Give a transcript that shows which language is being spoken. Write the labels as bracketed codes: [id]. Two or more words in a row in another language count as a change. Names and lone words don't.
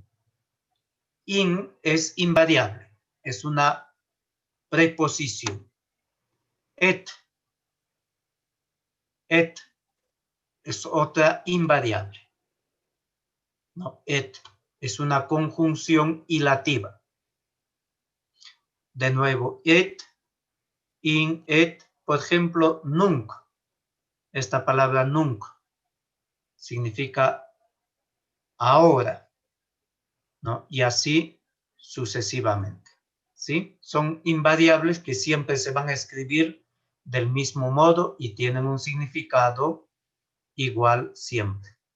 [es] In es invariable, es una preposición. Et es otra invariable. No, et es una conjunción hilativa. De nuevo, [la] et, in, et. [es] Por ejemplo, nunc. Esta palabra nunc significa ahora, ¿no? Y así sucesivamente, ¿sí? Son invariables que siempre se van a escribir del mismo modo y tienen un significado igual siempre.